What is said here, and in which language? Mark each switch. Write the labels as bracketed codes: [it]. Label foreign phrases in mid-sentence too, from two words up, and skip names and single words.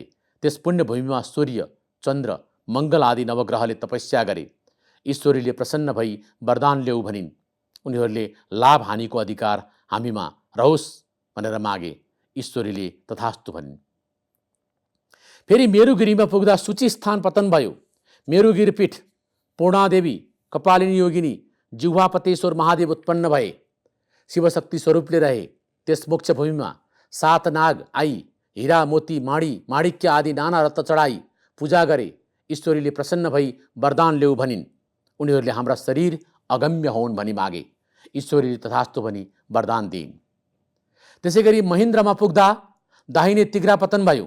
[ne] त्यस पुण्यभूमिमा सूर्य चन्द्र मङ्गल आदि नवग्रहले तपस्या गरे। ईश्वरीले प्रसन्न भई वरदान ल्याऊ भनिन्। उनीहरूले लाभ हानिको अधिकार हामीमा रहोस् भनेर मागे। ईश्वरीले तथास्तु भनिन्। फेरि मेरुगिरीमा पुग्दा सूची स्थान पतन भयो। मेरुगिरीपीठ पूर्णादेवी कपालिनी योगिनी जिह्वापतेश्वर महादेव उत्पन्न भए शिवशक्ति स्वरूपले रहे। त्यस मोक्ष भूमिमा 7 नाग आई हीरा मोती माडी माणिक्य आदि नाना रत्न चढाई पूजा गरे। ईश्वरीले प्रसन्न भई वरदान ल्याऊ भनिन्। उनीहरूले हाम्रा शरीर अगम्य होन् भनी मागे। ईश्वरीले तथास्तु भनी वरदान दिइन्। त्यसै गरी महेन्द्रमा पुग्दा दाहिने तिग्रा पतन भयो।